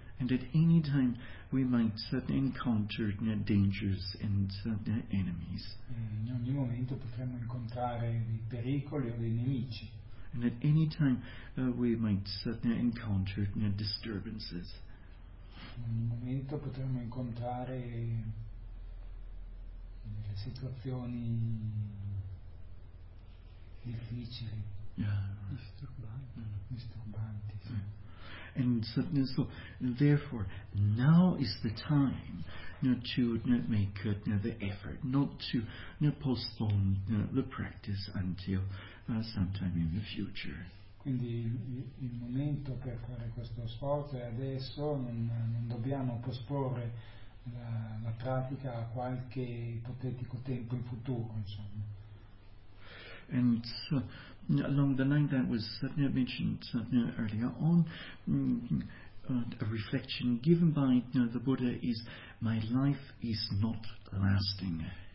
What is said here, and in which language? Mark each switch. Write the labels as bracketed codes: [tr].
[en] And at any time we might certainly encounter dangers and certain enemies. [it] In ogni momento potremmo incontrare dei pericoli o dei nemici. [en] And at any time we might certainly encounter disturbances. [it] In ogni momento potremmo incontrare delle situazioni difficili. Yeah. Disturbanti. [en] And so therefore now is the time to make the effort, not to postpone the practice until sometime in the future. [it] Quindi il momento per fare questo sforzo è adesso, non dobbiamo posporre la pratica a qualche ipotetico tempo in futuro, insomma. [en] And so, along the line that was mentioned earlier on, a reflection given by the Buddha is, my life is not lasting.